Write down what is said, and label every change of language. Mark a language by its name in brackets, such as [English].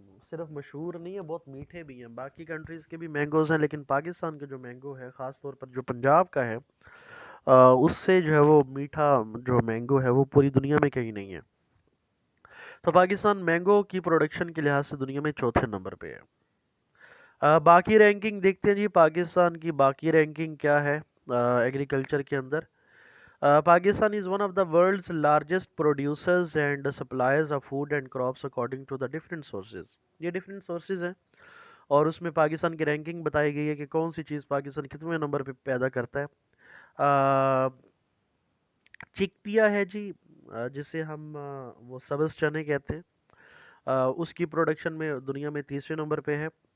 [Urdu] صرف مشہور نہیں ہے بہت میٹھے بھی ہیں. باقی کنٹریز کے بھی مینگوز ہیں لیکن پاکستان کے جو مینگو ہے خاص طور پر جو پنجاب کا ہے اس سے جو ہے وہ میٹھا جو مینگو ہے وہ پوری دنیا میں کہیں نہیں ہے. تو پاکستان مینگو کی پروڈکشن کے لحاظ سے دنیا میں چوتھے نمبر پہ ہے. باقی رینکنگ دیکھتے ہیں جی پاکستان کی باقی رینکنگ کیا ہے ایگریکلچر کے اندر. [English] Pakistan is one of the world's largest producers and suppliers of food and crops according to the different sources. [Urdu] یہ different sources ہیں اور اس میں پاکستان کی رینکنگ بتائی گئی ہے کہ کون سی چیز پاکستان کتنے نمبر پہ پیدا کرتا ہے. چک پیا ہے جی جسے ہم وہ سبز چنے کہتے ہیں اس کی پروڈکشن میں دنیا میں تیسرے نمبر پہ ہے.